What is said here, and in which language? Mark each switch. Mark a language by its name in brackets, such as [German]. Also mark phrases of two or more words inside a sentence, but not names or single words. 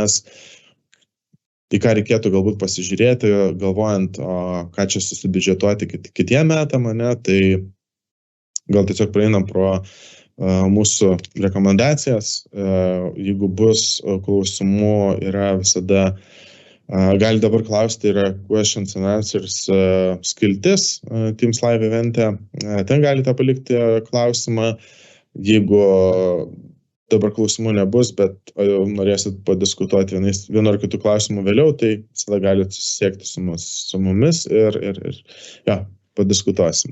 [Lithuanian] ką reikėtų galbūt pasižiūrėti, galvojant, ką čia susibiudžetuoti kitiem metam, tai gal tiesiog praeinam pro mūsų rekomendacijas. Jeigu bus klausimų, yra visada, gali dabar klausti, yra [English] questions and answers [Lithuanian] skiltis Teams Live evente, ten galite palikti klausimą. Jeigu dabar klausimų nebus, bet norėsit padiskutuoti vienu ar kitu klausimu vėliau, tai visada galite susisiekti su mumis ir padiskutuosim.